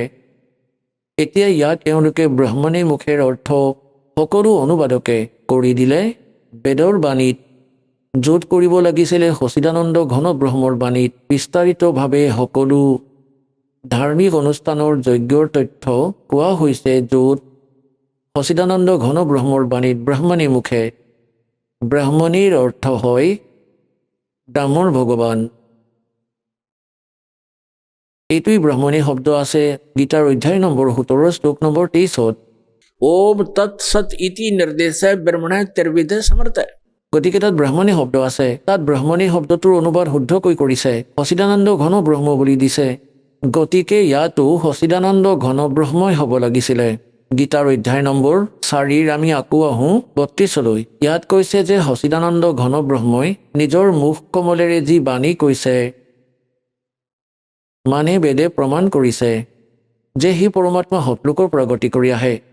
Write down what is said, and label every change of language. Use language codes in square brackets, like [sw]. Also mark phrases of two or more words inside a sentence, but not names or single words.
[as] এতিয়া ইয়াত এওঁলোকে ব্ৰাহ্মণী মুখেৰ অৰ্থ সকলো অনুবাদকে কৰি দিলে বেদৰ বাণীত, য'ত কৰিব লাগিছিলে সচিদানন্দ ঘন ব্ৰহ্মৰ বাণীত বিস্তাৰিতভাৱে সকলো ধাৰ্মিক অনুষ্ঠানৰ যজ্ঞৰ তথ্য কোৱা হৈছে, য'ত সচিদানন্দ ঘন ব্ৰহ্মৰ বাণীত ব্ৰাহ্মণী মুখে। ব্ৰাহ্মণীৰ অৰ্থ হয় ডামৰ ভগৱান। এইটোৱেই ব্ৰাহ্মণী শব্দ আছে গীতাৰ অধ্যায় নম্বৰ 17 শ্লোক নম্বৰ 23। [sa] ओम तत्सत इति निर्देश ब्रह्मण त्रिविध समर्थ। [as] গতিকে তাত ব্ৰাহ্মণী শব্দ আছে। তাত ব্ৰাহ্মণী শব্দটোৰ অনুবাদ শুদ্ধকৈ কৰিছে, সচিদানন্দ ঘন ব্ৰহ্ম বুলি দিছে। গতিকে ইয়াতো সচিদানন্দ ঘন ব্ৰহ্মই হ'ব লাগিছিলে। গীতাৰ অধ্যায় নম্বৰ 4 আমি আকৌ আহোঁ 32লৈ। ইয়াত কৈছে যে সচিদানন্দ ঘন ব্ৰহ্মই নিজৰ মুখ কমলেৰে যি বাণী কৈছে, মানে বেদে প্ৰমাণ কৰিছে যে সি পৰমাত্মা সতলোকৰ পৰা গতি কৰি আহে।